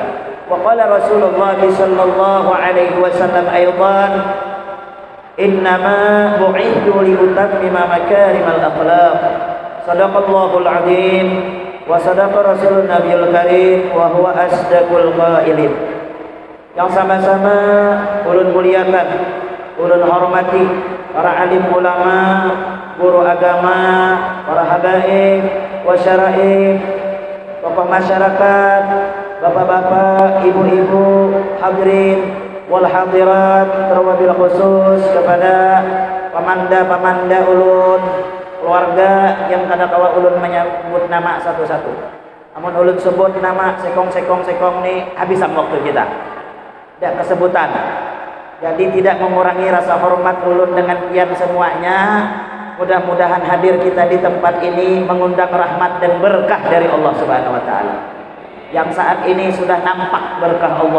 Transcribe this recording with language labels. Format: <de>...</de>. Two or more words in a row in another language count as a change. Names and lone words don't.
<ar>وقال رسول الله صلى الله عليه وسلم أيضا: إنما بعثت لأتمم مكارم الأخلاق. صدق الله العظيم وصدق رسول النبي الكريم وهو أصدق القائلين.</ar> <bjn>Yang sama-sama ulun muliakan, ulun hormati para alim ulama, guru agama, para habaib, wasyaraib, tokoh masyarakat, bapak-bapak, ibu-ibu,</bjn> <ar>الحاضرين والحاضرات,</ar> <bjn>terwabil khusus kepada pamanda-pamanda ulun, keluarga yang kada kawa ulun menyebut nama satu-satu. Amun ulun sebut nama sekong nih habisan waktu kita. Tidak kesebutan. Jadi tidak mengurangi rasa hormat ulun dengan pian semuanya. Mudah-mudahan hadir kita di tempat ini mengundang rahmat dan berkah dari Allah</bjn> <ar>سبحانه وتعالى.</ar> <bjn>Yang saat ini sudah nampak berkah Allah.</bjn>